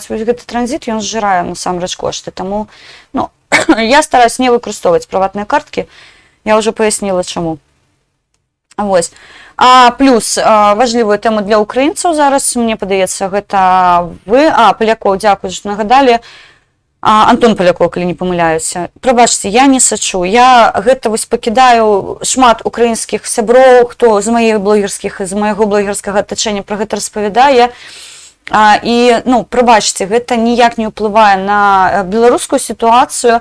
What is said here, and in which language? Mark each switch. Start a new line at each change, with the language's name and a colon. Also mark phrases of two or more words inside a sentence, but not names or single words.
Ukrainian: Ось цей транзит, він зжирає насамрэч кошти. Тому, ну, я стараюсь не використовувати приватні картки, я вже пояснила чому. Ось. А плюс важливою тему для українців зараз, мені подається, гэта ви, Поляков, дякую, що нагадали.
Belarusian: Антон Палякоў, калі не памыляюся. Прабачце, я не сачу. Я гэта вось пакідаю шмат украінскіх сяброў, хто з маіх блогерскіх і з майго блогерскага атачэння пра гэта распавядае. І, ну, прабачце, гэта ніяк не ўплывае на беларускую сітуацыю.